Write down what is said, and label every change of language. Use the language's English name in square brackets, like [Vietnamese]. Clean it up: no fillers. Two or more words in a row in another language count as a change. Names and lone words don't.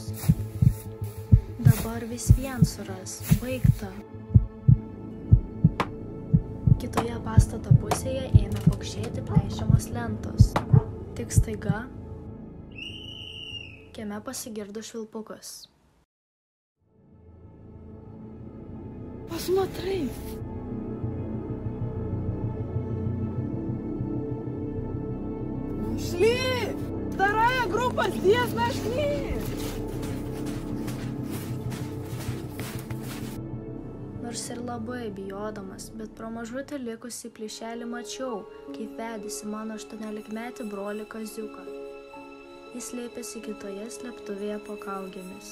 [Lithuanian] Dabar vis vien suras, baigta. Kitoje pastato pusėje ėmė pokšėti pleišiamos lentos. Tik staiga kieme pasigirdo švilpukas. [Russian] Посмотри! Шли! Вторая группа здесь нашли! [Lithuanian] Nors ir labai bijodamas, bet pro mažutį likusį plyšelį mačiau, kaip vedėsi mano 18-metį brolį Kaziuką. Jis slėpėsi kitoje slėptuvėje po kaugėmis.